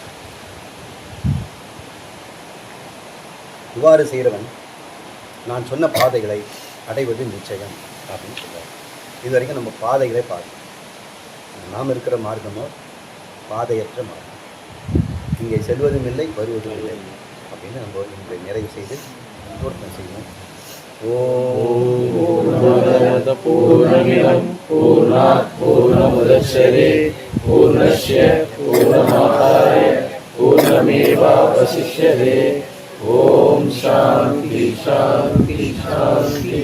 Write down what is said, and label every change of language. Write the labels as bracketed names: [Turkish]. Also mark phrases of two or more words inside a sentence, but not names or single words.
[Tamil] இவ்வாறு செய்கிறவன் நான் சொன்ன பாதைகளை அடைவது நிச்சயம் அப்படின்னு சொல்கிறார். இது வரைக்கும் நம்ம பாதைகளை பார்த்தோம். நாம் இருக்கிற மார்க்கமோ பாதையற்ற மார்க்கம். இங்கே செல்வதும் இல்லை, வருவதும் இல்லை அப்படின்னு நம்ம இன்று நிறைவு செய்து பூர்த்தம் செய்வோம். [Sanskrit] पूर्णमिदं पूर्णात् पूर्णमुदच्यते पूर्णस्य पूर्णमादाय पूर्णमेवावशिष्यते. ॐ शान्ति शान्ति शान्ति.